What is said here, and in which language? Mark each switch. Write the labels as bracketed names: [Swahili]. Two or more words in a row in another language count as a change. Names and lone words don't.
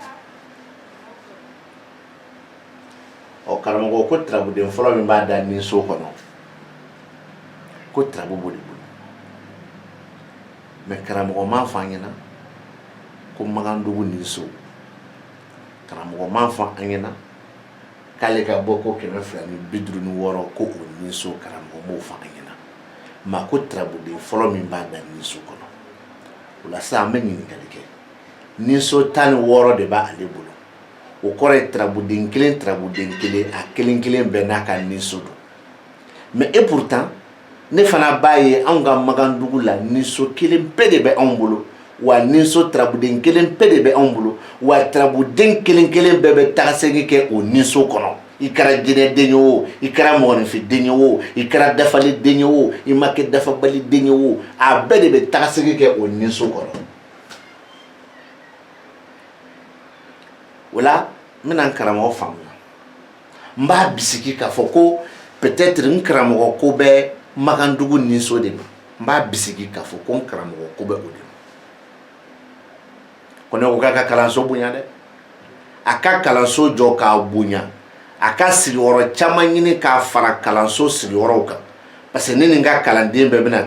[Bambara] ɔ karamɔgɔ ko trabuden fɔlɔ min b'a da ninso kɔnɔ ko trabu b'o de bolo mais karamɔgɔ m'a fɔ an ɲɛna ko Magandugu ninso karamɔgɔ m'a fɔ an ɲɛna k'ale ka bɔ ko 256 ko o ninso karamɔgɔ m'o fɔ an ɲɛna ma ko trabuden fɔlɔ min b'a da ninso kɔnɔ o la sisan an bɛ ɲininkali kɛ ninso 16 de b'ale bolo o kɔrɔ ye trabuden kelen a kelen bɛɛ n'a ka ninso don [French] mais et pourtant [Bambara] ne fana b'a ye anw ka Magandugu la ninso kelen pe de bɛ anw bolo wa ninso trabuden kelen pe de bɛ anw bolo wa trabuden kelen bɛɛ bɛ tagasegin kɛ o ninso kɔnɔ i kɛra jinɛ den ye o i kɛra mɔgɔninfin den ye o i kɛra dafali den ye o i ma kɛ dafabali den ye o a bɛɛ de bɛ tagasegin kɛ o ninso kɔnɔ o la n bɛna n karamɔgɔ faamuya n b'a bisigi k'a fɔ ko peut-être n karamɔgɔ ko bɛ Magandugu ninso de ma n b'a bisigi k'a fɔ ko n karamɔgɔ ko bɛ o de ma ko ne ko k'a ka kalanso bonya dɛ a ka kalanso jɔ k'a bonya a ka sigiyɔrɔ caman ɲini k'a fara kalanso sigiyɔrɔw kan parce que ne ni n ka kalanden bɛɛ bɛna